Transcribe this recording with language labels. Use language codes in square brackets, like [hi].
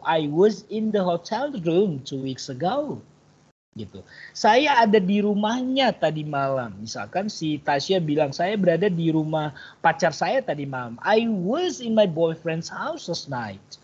[en] I was in the hotel room 2 weeks ago. [id] Gitu. Saya ada di rumahnya tadi malam. Misalkan si Tasya bilang saya berada di rumah pacar saya tadi malam. [en] I was in my boyfriend's house last night.